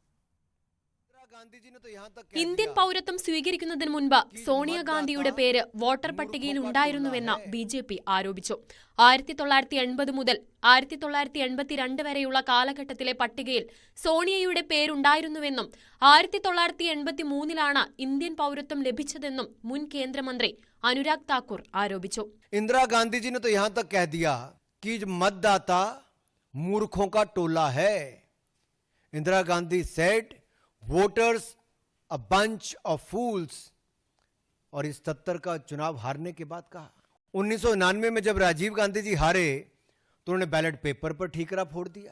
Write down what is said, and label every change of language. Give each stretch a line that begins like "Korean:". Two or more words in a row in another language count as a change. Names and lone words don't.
Malayalam: ഇന്ത്യൻ പൗരത്വം സ്വീകരിക്കുന്നതിന് മുൻപ് സോണിയാഗാന്ധിയുടെ പേര് വോട്ടർ പട്ടികയിൽ ഉണ്ടായിരുന്നുവെന്ന് BJP ആരോപിച്ചു. 1980 മുതൽ 1982 വരെയുള്ള കാലഘട്ടത്തിലെ പട്ടികയിൽ സോണിയയുടെ പേരുണ്ടായിരുന്നുവെന്നും 1983 ഇന്ത്യൻ പൗരത്വം ലഭിച്ചതെന്നും മുൻ കേന്ദ്രമന്ത്രി അനുരാഗ് താക്കൂർ ആരോപിച്ചു.
Hindi: इंदिरा जी ने तो यहाँ तक कह दिया कि मतदाता मूर्खों का टोला है.
English: Indira Gandhi said voters a bunch of fools.
Hindi: और इस 77 का चुनाव हारने के बाद कहा 1999 में जब राजीव गांधी जी हारे तो उन्होंने बैलेट पेपर पर ठीकरा फोड़ दिया.